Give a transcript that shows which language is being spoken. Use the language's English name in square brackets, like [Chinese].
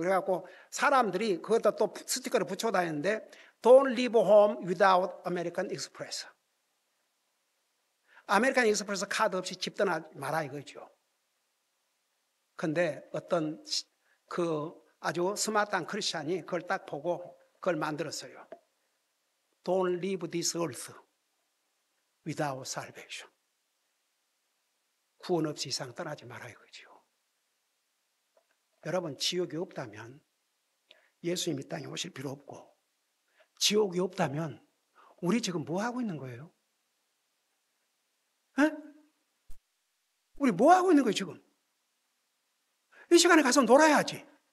[Korean] 그래갖고 사람들이 그것도 또 스티커를 붙여 다녔는데 [English] Don't leave home without American Express. [Korean] 아메리칸 익스프레스 카드 없이 집 떠나지 마라 이거죠. 근데 어떤 그 아주 스마트한 크리스찬이 그걸 딱 보고 그걸 만들었어요. [English] Don't leave this earth without salvation. [Korean] 구원 없이 이상 떠나지 마라 이거죠. 여러분 지옥이 없다면 예수님 이 땅에 오실 필요 없고 지옥이 없다면 우리 지금 뭐 하고 있는 거예요? 에? 우리 뭐 하고 있는 거예요 지금? 이 시간에 가서 놀아야지.